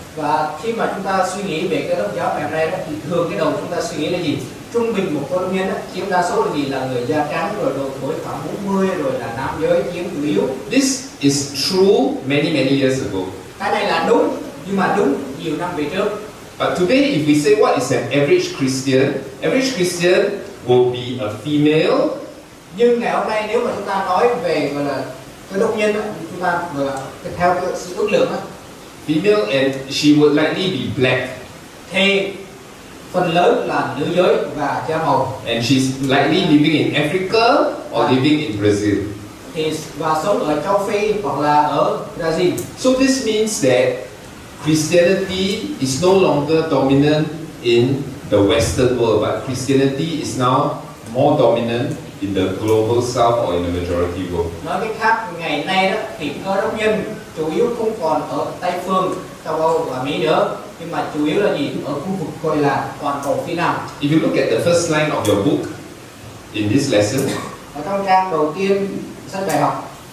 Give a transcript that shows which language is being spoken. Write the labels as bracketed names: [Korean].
[Vietnamese] Và khi mà chúng ta suy nghĩ về cái đốc giáo ngày hôm nay đó, thì thường cái đầu chúng ta suy nghĩ là gì? Trung bình một cơ đốc nhân chiếm đa số là gì? Là người da trắng, rồi độ tuổi khoảng 40, rồi là nam giới chiếm chủ yếu. [English] This is true many years ago. [Vietnamese] Cái này là đúng, nhưng mà đúng nhiều năm về trước. [English] But today, if we say what is an average Christian will be a female. [Vietnamese] Nhưng ngày hôm nay nếu mà chúng ta nói về gọi là cơ đốc nhân đó, chúng ta theo cái sự ước lượng đó, [English] female, and she would likely be black. [Vietnamese] Thì phần lớn là nữ giới và da màu. [English] And she's likely living in Africa or living in Brazil. [Vietnamese] Thì và sống ở châu Phi hoặc là ở Brazil. [English] So this means that Christianity is no longer dominant in the Western world, but Christianity is now more dominant in the global South or in the majority world. [Vietnamese] Nói cách khác, ngày nay đó thì cơ đốc nhân chủ yếu không còn ở Tây phương, châu Âu và Mỹ nữa, nhưng mà chủ yếu là gì? Ở khu vực gọi là toàn cầu phía Nam. [English] If you look at the first line of your book in this lesson, [Vietnamese] Ở trong trang đầu tiên sách bài học,